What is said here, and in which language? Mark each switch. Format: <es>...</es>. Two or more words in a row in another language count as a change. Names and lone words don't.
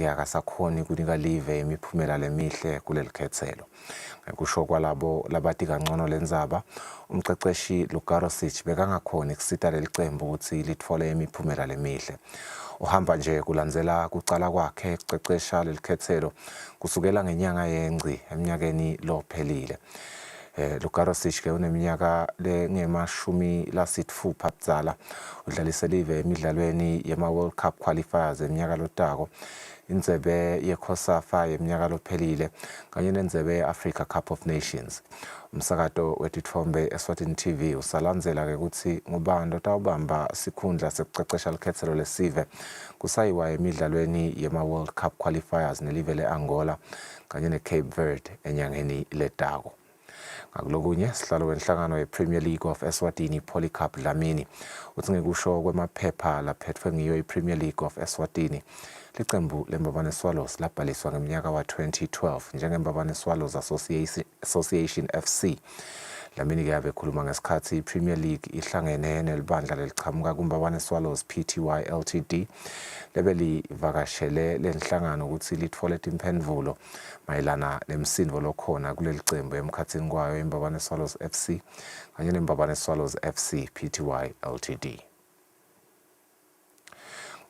<ss>ke akasakhoni kunika live imiphumela lemihle kulelikhethelo ngekusho kwalabo labati kangcono lenzaba umceceshi Lugarosic bekangakhoni kusita lelicembu ukuthi litfole imiphumela lemihle uhamba nje kulandzela kucala kwakhe ekucecesha lelikhethelo kusukela ngenyanga yeNgci eminyakeni lophelile Lugarosic ke uneminyaka lengema-60 budzala udlalise live emidlalweni yema-</ss> <en>World Cup qualifiers</en> <ss>eminyaka lotako indzebe yeCOSAFA yeminyaka lophelile kanye nendzebe ye-Africa Cup of Nations umsakato wetitfombe Eswatini TV usalandzela ke ukuthi ngubani lotawubamba sikhundla sekucecesha likhethelo lesive kusayiwa emidlalweni yema-</ss> <en>World Cup qualifiers</en> <ss>nelive le-Angola kanye ne-Cape Verde enyangeni letako ngakulokunye sihlalo wenhlangano ye-Premier League of Eswatini Polycarp Dlamini uthi ngekusho kwemaphepha laphetfwe ngiyo i-Premier League of Eswatini licembu leMbabane Swallows labhaliswa ngeminyaka wa-2012 njengeMbabane Swallows Association FC Dlamini ke abekhuluma ngesikhathi i-Premier League ihlangene nelibandla lelichamuka kuMbabane Swallows Pty Ltd lebelivakashele lenhlangano ukuthi litfole timphendvulo mayelana nemsindvo lokhona kuleli cembu emkhatsini kwayo iMbabane Swallows FC kanye neMbabane Swallows FC Pty Ltd.</ss>